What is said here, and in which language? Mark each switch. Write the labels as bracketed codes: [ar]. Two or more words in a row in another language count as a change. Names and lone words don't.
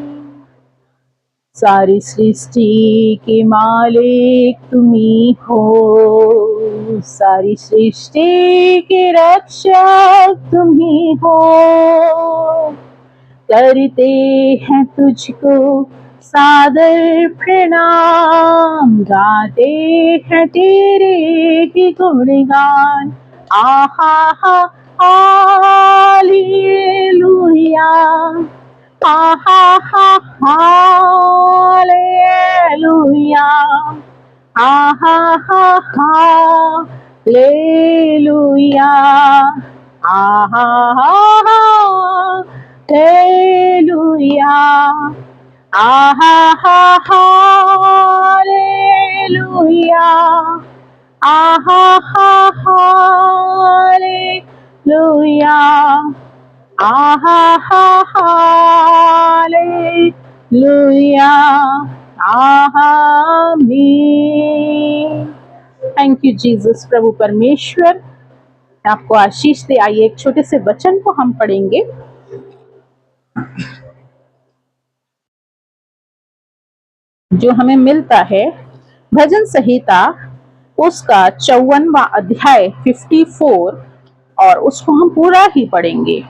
[hi] सारी सृष्टि के मालिक तुम्ही हो, सारी सृष्टि के रक्षक तुम्ही हो। करते हैं तुझको सादर प्रणाम, गाते हैं तेरे ही गुणगान। आहा हालेलुया, आहा हालेलुया, आहा हालेलुया, आहा हालेलुया, आहा हालेलुया, आहा हालेलुया, आहा हालेलुया, आमीन। [en] Thank you Jesus. [hi] प्रभु परमेश्वर आपको आशीष दे। आइए एक छोटे से वचन को हम पढ़ेंगे। जो हमें मिलता है भजन संहिता उसका 54वां अध्याय 54, और उसको हम पूरा ही पढ़ेंगे।